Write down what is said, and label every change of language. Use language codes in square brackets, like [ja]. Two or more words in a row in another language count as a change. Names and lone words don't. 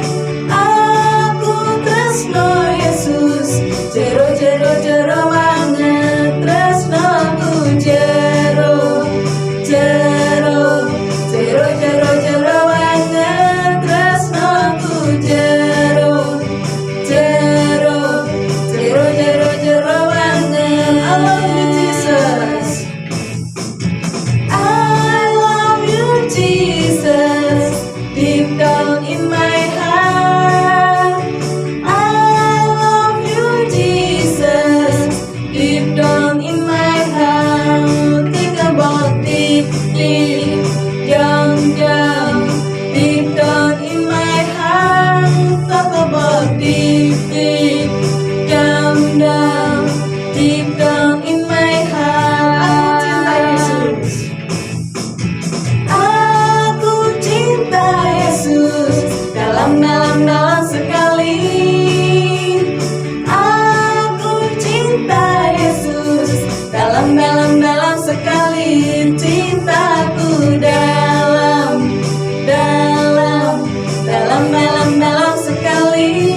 [jv] Aku tresno Yesus, jero banget. Tresnoku jero banget. Tresnoku jero banget. [en] I love you Jesus. I love you Jesus. Deep down in my heart, I love you Jesus. Deep down in my heart, think about deeply, down. Deep down in my heart, talk about deeply, down. Deep down in my heart, [id] aku cinta Yesus. Dalam sekali. Aku cinta Yesus. Dalam sekali. Cintaku dalam sekali.